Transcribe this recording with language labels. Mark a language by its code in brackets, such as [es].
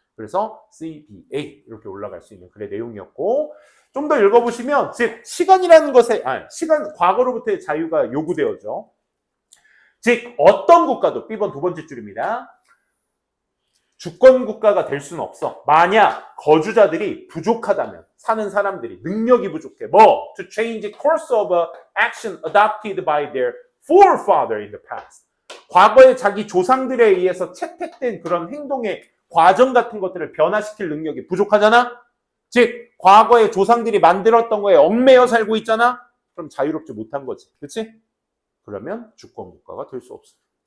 [ko] 그래서 CBA 이렇게 올라갈 수 있는 글의 내용이었고 좀 더 읽어보시면 즉 시간이라는 것에 과거로부터의 자유가 요구되어져. 즉 어떤 국가도 B번 두 번째 줄입니다. 주권 국가가 될 수는 없어. 만약 거주자들이 부족하다면 사는 사람들이 능력이 부족해. [en] To change the course of action adopted by their forefather in the past. [ko] 과거에 자기 조상들에 의해서 채택된 그런 행동의 과정 같은 것들을 변화시킬 능력이 부족하잖아? 즉 과거에 조상들이 만들었던 거에 얽매여 살고 있잖아? 그럼 자유롭지 못한 거지. 그렇지? 그러면 주권 국가가 될 수 없어요.